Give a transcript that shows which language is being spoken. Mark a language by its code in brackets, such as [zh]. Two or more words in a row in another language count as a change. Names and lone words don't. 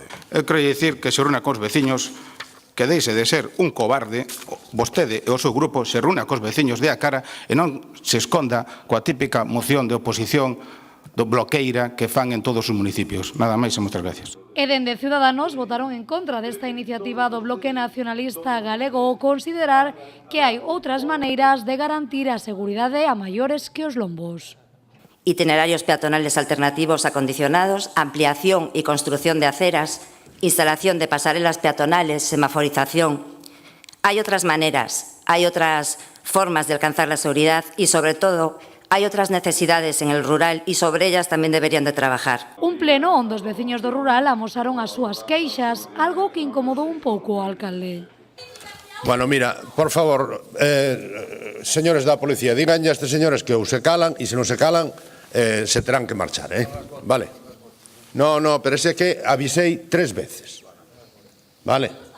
[gl] Eu quero dicir que se reúna cos veciños, que deixe de ser un cobarde, vostede e o seu grupo se reúna cos veciños de a cara e non se esconda coa típica moción de oposición do bloqueira que fan en todos os municipios. Nada máis e moitas gracias. E dende Ciudadanos votaron en contra desta iniciativa do Bloque Nacionalista Galego ao considerar que hai outras maneiras de garantir a seguridade a maiores que os lombos. [es] Itinerarios peatonales alternativos acondicionados, ampliación y construcción de aceras, instalación de pasarelas peatonales, semaforización. Hay otras maneras, hay otras formas de alcanzar la seguridad y, sobre todo, hay otras necesidades en el rural y sobre ellas también deberían de trabajar. [gl] Un pleno onde os veciños do rural amosaron as súas queixas, algo que incomodou un pouco ao alcalde. Bueno, mira, por favor, señores da policía, diganlle a estes señores que ou se calan e se non se calan, se terán que marchar, vale? No, pero ese que avisei 3 veces, vale?